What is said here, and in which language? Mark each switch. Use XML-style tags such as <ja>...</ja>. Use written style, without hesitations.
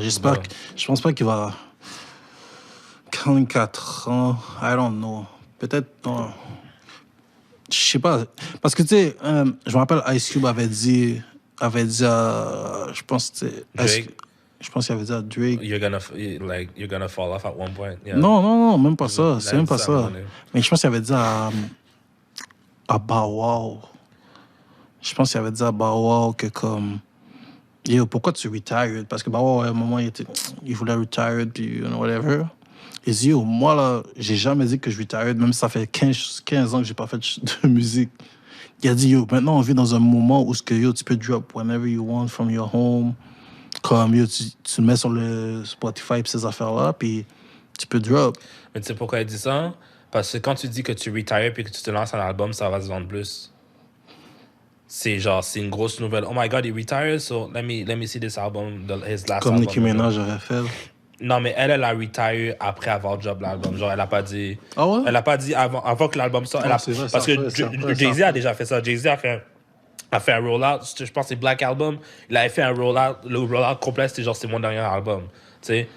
<fr>Je pense pas qu'il va... 44 ans,</fr> <en>I don't know.</en> <fr>Peut-être, non. Je sais pas. Parce que, tu sais, je me rappelle, Ice Cube avait dit je pense que c'était... Je pense qu'il avait dit à Drake.</fr> <en>You're gonna fall off at one point. Yeah.</en> <fr>Non, même pas ça. C'est même pas ça. Mais je pense qu'il avait dit à Bow Wow. Je pense qu'il avait dit à Bow Wow que comme... Yo, pourquoi tu retired? Parce que Bow Wow, à un moment, il voulait retire, puis whatever. Il dit, yo, moi, là, j'ai jamais dit que je retired, même si ça fait 15 ans que j'ai pas fait de musique. Il a dit, yo, maintenant, on vit dans un moment où yo, tu peux drop</fr> <en>whenever you want from your home.</en> <fr>Comme, yo, tu le mets sur le Spotify et ces affaires-là, puis tu peux drop. Mais tu sais pourquoi il dit ça? Parce que quand tu dis que tu retires puis que tu te lances un album, ça va se vendre plus. C'est genre, c'est une grosse nouvelle.</fr> <en>Oh my God, he retired, so let me see this album, his last</en> <fr>Comme</fr> <en>album.</en> <fr>Nicki Minaj aurait fait. Non, mais elle a retire après avoir job l'album. Genre, elle a pas dit... Ah ouais? Elle a pas dit avant que l'album sorte. Non, c'est vrai, parce c'est que après, Jay-Z a déjà fait ça. Jay-Z a fait un rollout. Je pense que c'est Black Album. Il avait fait un rollout. Le rollout complet, c'était genre, c'est mon dernier album. Tu sais?</fr>